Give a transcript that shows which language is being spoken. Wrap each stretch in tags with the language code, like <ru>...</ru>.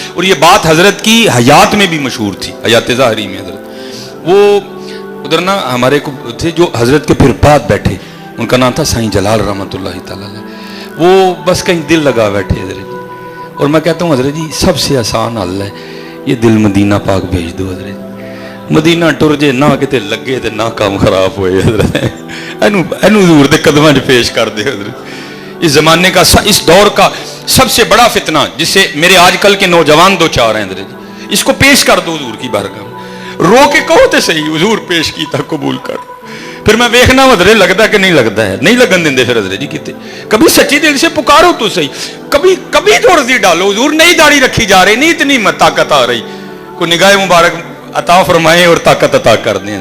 <ur>اور یہ بات حضرت کی حیات میں بھی مشہور تھی, حیات ظاہری میں حضرت. وہ ادھر نا ہمارے کو تھے جو حضرت کے پھر بعد بیٹھے, ان کا نام تھا سائیں جلال رحمۃ اللہ تعالیٰ. وہ بس کہیں دل لگا بیٹھے حضرت جی, اور میں کہتا ہوں حضرت جی سب سے آسان حل ہے یہ دل مدینہ پاک بھیج دو حضرت.</ur> <pa>مدینہ ٹر جے نہ کتے لگے تے نہ کام خراب ہوئے حضرت, اینو حضور دے قدماں وچ پیش کر دے حضرت.</pa> <ur>اس زمانے کا اس دور کا سب سے بڑا فتنہ جس سے میرے آج کل کے نوجوان دو چار ہیں حضرت جی, اس کو پیش کر دو حضور کی بارگاہ میں,</ur> <pa>رو کے کہو تے صحیح حضور پیش کیتا قبول کر. پھر میں ویکھنا حضرت لگتا کہ نہیں لگتا ہے, نہیں لگن دیندے پھر حضرت جی کتے.</pa> <ur>کبھی سچی دل سے پکارو تو صحیح, کبھی تو عرضی ڈالو حضور نہیں داڑھی رکھی جا رہی, نہیں اتنی طاقت آ رہی, کوئی نگاہ مبارک عطا فرمائے اور طاقت عطا کر دیں.</ur>